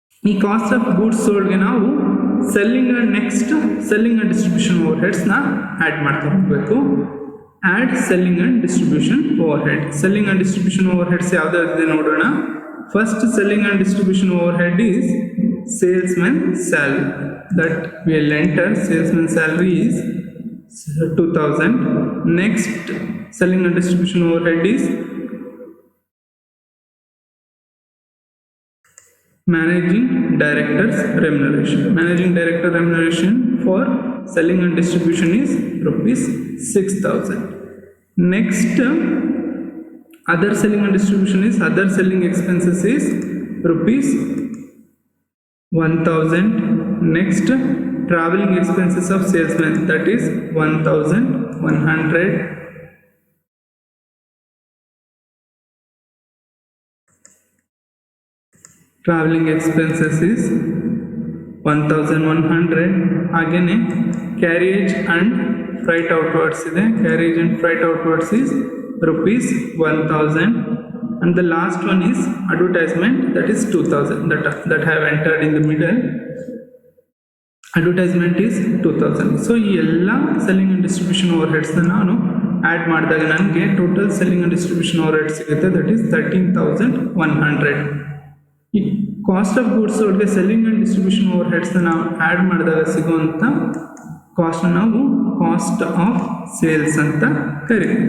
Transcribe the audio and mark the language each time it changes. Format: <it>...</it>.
<kn>ಈ cost of goods ಸೋಲ್ಡ್ಗೆ ನಾವು selling and distribution over ಹೆಡ್ಸ್ನ add ಮಾಡ್ತಾ ಹೋಗಬೇಕು.</kn> <en>Add selling and distribution overhead. Selling and distribution overheads ಯಾವುದಾದಿದೆ ನೋಡೋಣ. First selling and distribution overhead is salesman salary. That will enter salesman salary is 2,000. Next selling and distribution overhead is managing director's remuneration. Managing director remuneration for selling and distribution is rupees 6,000. Next other selling and distribution is other selling expenses is rupees 1,000. Next traveling expenses of salesman, that is 1,100. Traveling expenses is 1,100. Again carriage and freight outwards ಇದೆ. Carriage and freight outwards is rupees 1,000. And the last one is advertisement, that is 2,000. That have entered in the middle. Advertisement is 2,000.</en> <kn>So ಈ ಎಲ್ಲ selling and distribution over ಹೆಡ್ಸ್ನ ನಾನು add ಮಾಡಿದಾಗ ನನಗೆ total selling and distribution over head ಸಿಗುತ್ತೆ.</kn> <en>That is 13,100.</en> <kn>ಈ cost of goods ಸೋಲ್ಡ್ಗೆ selling and distribution over ಹೆಡ್ಸ್ನ ನಾವು add ಮಾಡಿದಾಗ ಸಿಗುವಂಥ ಕಾಸ್ಟ್ನ ನಾವು ಕಾಸ್ಟ್ ಆಫ್ ಸೇಲ್ಸ್ ಅಂತ ಕರಿತೀವಿ.</kn>